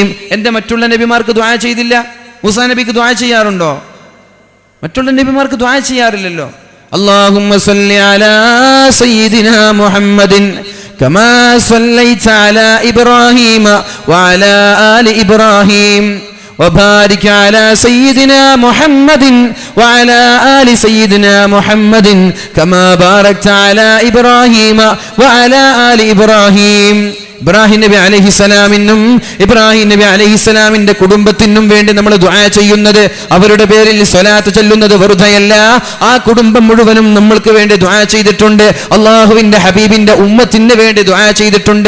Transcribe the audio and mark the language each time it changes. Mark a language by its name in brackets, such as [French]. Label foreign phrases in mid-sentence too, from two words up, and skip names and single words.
[Malayalam] എൻ്റെ മറ്റുള്ള നബിമാർക്ക് ദുആ ചെയ്തില്ല? മൂസാ നബിക്ക് ദുആ ചെയ്യാറുണ്ടോ? മറ്റുള്ള നബിമാർക്ക് ദുആ ചെയ്യാറില്ലല്ലോ. [Arabic] اللهم صل على سيدنا محمد كما صليت على إبراهيم وعلى آل إبراهيم وبارك على سيدنا محمد وعلى آل سيدنا محمد كما باركت على إبراهيم وعلى آل إبراهيم. [Malayalam] ഇബ്രാഹിം നബി അലൈഹിസ്സലാമിനും ഇബ്രാഹിം നബി അലൈഹിസ്സലാമിന്റെ കുടുംബത്തിനും വേണ്ടി നമ്മൾ ദുആ ചെയ്യുന്നത്, അവരുടെ പേരിൽ സ്വലാത്ത് ചൊല്ലുന്നത് വെറുതെയല്ല. ആ കുടുംബം മുഴുവനും നമ്മൾക്ക് വേണ്ടി ദുആ ചെയ്തിട്ടുണ്ട്. അല്ലാഹുവിന്റെ ഹബീബിന്റെ ഉമ്മത്തിന് വേണ്ടി ദുആ ചെയ്തിട്ടുണ്ട്.